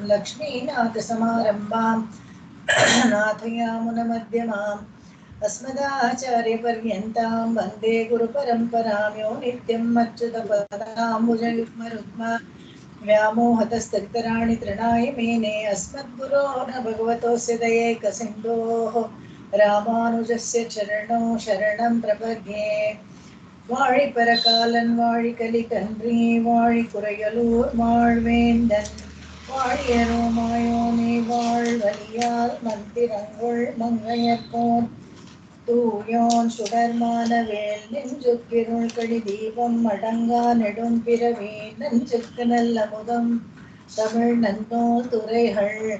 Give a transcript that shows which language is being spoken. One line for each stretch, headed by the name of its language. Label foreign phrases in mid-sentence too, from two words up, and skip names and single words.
Sanskrit: लक्ष्मीनाथसमारम्भां नाथयामुनमध्यमाम् अस्मदाचार्यपर्यन्तां वन्दे गुरुपरम्परां यो नित्यम् अच्युतपदाम्बुजयुग्मरुग्म व्यामोहतस्तराणि तृणाय मेने अस्मद्गुरोः भगवतोऽस्य दयैकसिन्धोः रामानुजस्य चरणौ शरणं प्रपद्ये।
Tamil: வாழிப்பரகாலன் வாழி கலிகன்றி வாழி குறையலூர் வாழ்வேந்தன் வாழியரோ மாயோனே வாழ்வலியால் மந்திரங்கொள் மங்கையர்கோன் தூயோன் சுடர்மானவேல் நெஞ்சுக்கிருள் கழி தீபம் அடங்கா நெடும் பிறவி நஞ்சுக்கு நல்ல முதம் தமிழ் நன்னூல் துறைகள்